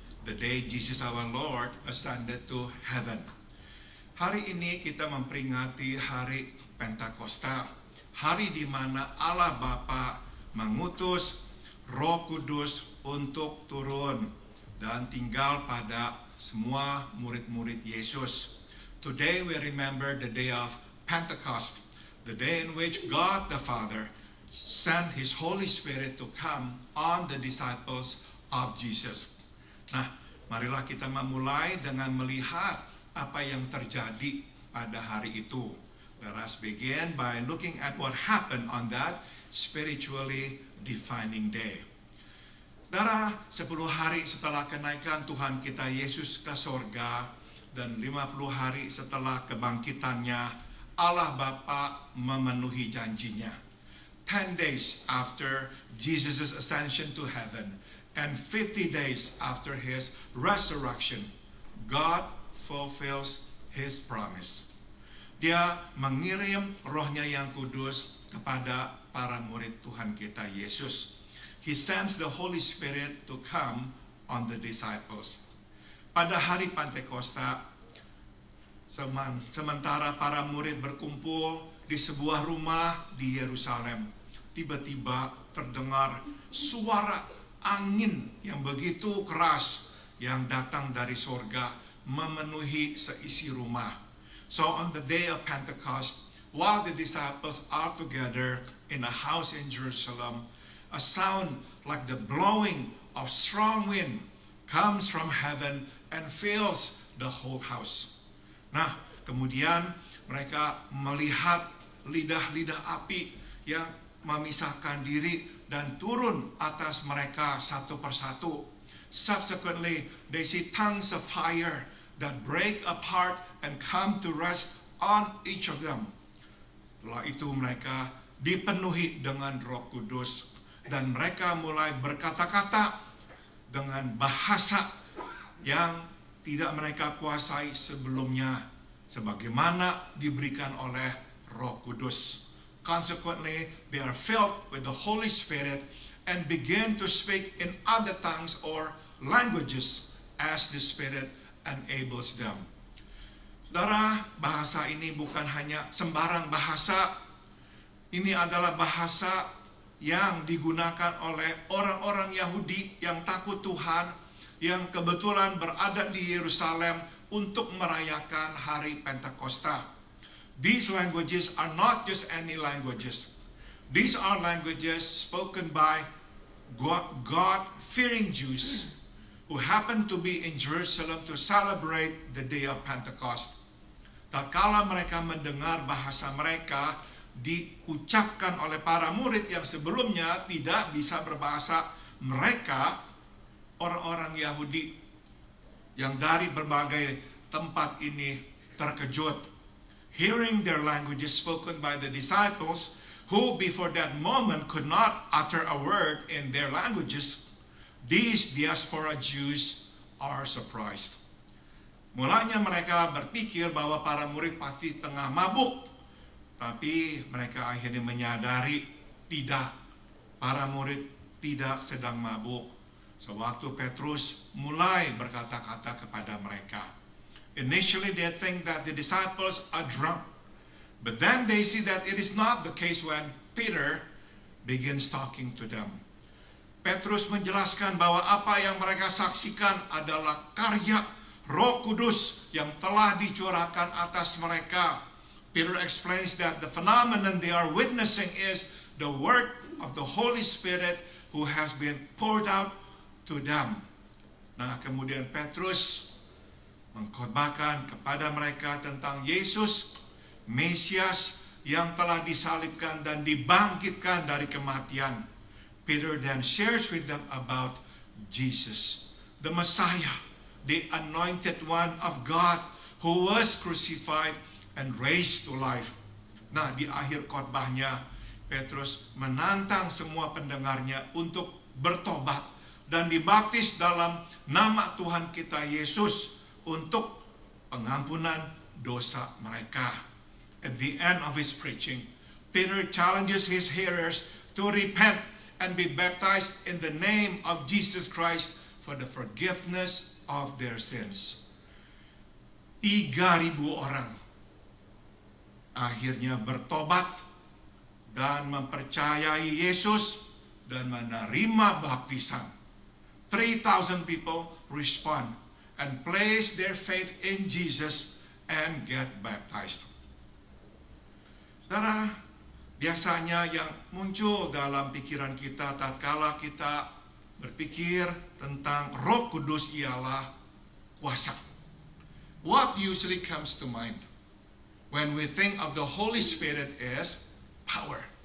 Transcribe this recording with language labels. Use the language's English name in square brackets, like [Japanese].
[English] The day Jesus our Lord ascended to heaven. [Indonesian] Hari ini kita memperingati hari Pentakosta, hari di mana Allah Bapa mengutus Roh Kudus untuk turun dan tinggal pada semua murid-murid Yesus. [English] Today we remember the day of Pentecost, the day in which God the Father sent His Holy Spirit to come on the disciples of Jesus. [Indonesian] Nah, marilah kita memulai dengan melihat apa yang terjadi pada hari itu. [English] Let us begin by looking at what happened on that spiritually defining day. [Indonesian] Saudara, 10 hari setelah kenaikan Tuhan kita Yesus ke sorga dan 50 hari setelah kebangkitannya, Allah Bapa memenuhi janjinya. [English] 10 days after Jesus' ascension to heaven, and 50 days after His resurrection, God fulfills His promise. [Indonesian] Dia mengirim Roh-Nya yang kudus kepada para murid Tuhan kita Yesus. [English] He sends the Holy Spirit to come on the disciples. [Indonesian] Pada hari Pentakosta, sementara para murid berkumpul di sebuah rumah di Yerusalem, tiba-tiba terdengar suara angin yang begitu keras yang datang dari sorga memenuhi seisi rumah. [English] So on the day of Pentecost, while the disciples are together in a house in Jerusalem, a sound like the blowing of strong wind comes from heaven and fills the whole house. [Indonesian] Nah, kemudian mereka melihat lidah-lidah api yang memisahkan diri dan turun atas mereka satu persatu. [English] Subsequently, they see tongues of fire that break apart and come to rest on each of them. [Indonesian] Setelah itu mereka dipenuhi dengan Roh Kudus dan mereka mulai berkata-kata dengan bahasa yang tidak mereka kuasai sebelumnya, sebagaimana diberikan oleh Roh Kudus. [English] Consequently, they are filled with the Holy Spirit and begin to speak in other tongues or languages as the Spirit enables them. [Indonesian] Saudara, bahasa ini bukan hanya sembarang bahasa. Ini adalah bahasa yang digunakan oleh orang-orang Yahudi yang takut Tuhan, yang kebetulan berada di Yerusalem untuk merayakan hari Pentakosta. [English] These languages are not just any languages. These are languages spoken by God-fearing Jews who happen to be in Jerusalem to celebrate the day of Pentecost. [Indonesian] Tatkala mereka mendengar bahasa mereka diucapkan oleh para murid yang sebelumnya tidak bisa berbahasa mereka, orang-orang Yahudi yang dari berbagai tempat ini terkejut. [English] Hearing their languages spoken by the disciples, who before that moment could not utter a word in their languages, these diaspora Jews are surprised. [Indonesian] Mulanya mereka berpikir bahwa para murid pasti tengah mabuk, tapi mereka akhirnya menyadari tidak, para murid tidak sedang mabuk. Sewaktu Petrus mulai berkata-kata kepada mereka, [English] initially they think that the disciples are drunk. But then they see that it is not the case when Peter begins talking to them. [Indonesian] Petrus menjelaskan bahwa apa yang mereka saksikan adalah karya Roh Kudus yang telah dicurahkan atas mereka. [English] Peter explains that the phenomenon they are witnessing is the work of the Holy Spirit who has been poured out to them. [Indonesian] Nah, kemudian Petrus mengkhotbahkan kepada mereka tentang Yesus Mesias yang telah disalibkan dan dibangkitkan dari kematian. [English] Peter then shares with them about Jesus, the Messiah, the anointed one of God who was crucified and raised to life. [Indonesian] Nah, di akhir khotbahnya, Petrus menantang semua pendengarnya untuk bertobat dan dibaptis dalam nama Tuhan kita Yesus untuk pengampunan dosa mereka. [English] At the end of his preaching, Peter challenges his hearers to repent and be baptized in the name of Jesus Christ for the forgiveness of their sins. [Indonesian] 3.000 orang akhirnya bertobat dan mempercayai Yesus dan menerima baptisan. [English] 3,000 people respond and place their faith in Jesus and get baptized. [Indonesian] Saudara, biasanya yang muncul dalam pikiran kita tatkala kita berpikir tentang Roh Kudus ialah kuasa. [English] What usually comes to mind when we think of the Holy Spirit is power.